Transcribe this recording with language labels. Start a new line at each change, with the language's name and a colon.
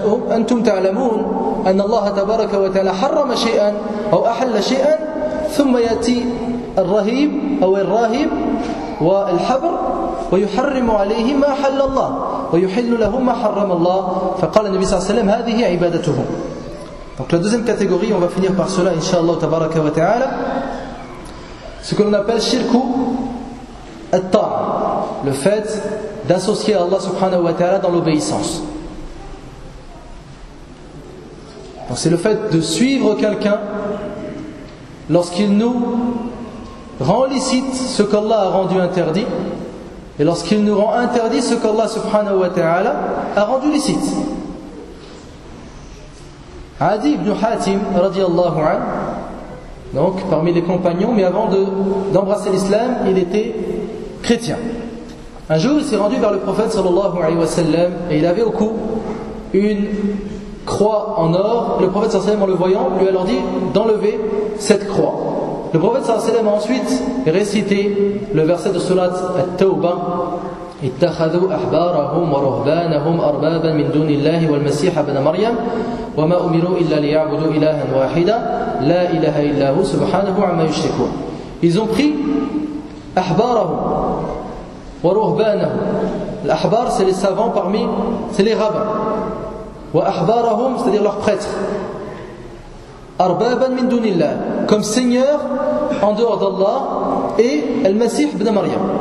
Arabic: أنتم تعلمون أن الله تبارك وتعالى حرم شيئا أو أحل شيئا ثم يأتي الرهيب أو الراهب والحبر ويحرم عليه ما حل الله ويحل له ما حرم الله فقال النبي صلى الله عليه وسلم هذه عبادتهم
French: Donc la deuxième catégorie, on va finir par cela, Inch'Allah, tabaraka wa ta'ala, ce que l'on appelle shirku at-ta'a, le fait d'associer Allah subhanahu wa ta'ala dans l'obéissance. Donc c'est le fait de suivre quelqu'un lorsqu'il nous rend licite ce qu'Allah a rendu interdit et lorsqu'il nous rend interdit ce qu'Allah subhanahu wa ta'ala a rendu licite. Adi ibn Hatim, radiallahu anhu, donc parmi les compagnons, mais avant d'embrasser l'islam, il était chrétien. Un jour, il s'est rendu vers le prophète, sallallahu alayhi wa sallam, et il avait au cou une croix en or. Le prophète, sallallahu alayhi wa sallam, en le voyant, lui a alors dit d'enlever cette croix. Le prophète, sallallahu alayhi wa sallam, a ensuite récité le verset de surat At-Tawbah.
Arabic: اتخذوا أحبارهم ورهبانهم أربابا من دون الله والمسيح ابن مريم وما أمروا إلا ليعبدوا إلها واحدا لا إله إلا هو سبحانه عما يشركون.
French: Ils ont pris
Arabic: أحبارهم ورهبانهم. الأحبار
French: c'est les savants parmi, c'est les rabbins.
Arabic: وأحبارهم
French: c'est-à-dire leurs prêtres.
Arabic: أربابا من دون الله
French: comme seigneur en dehors d'Allah et le Messie ibn Maryam.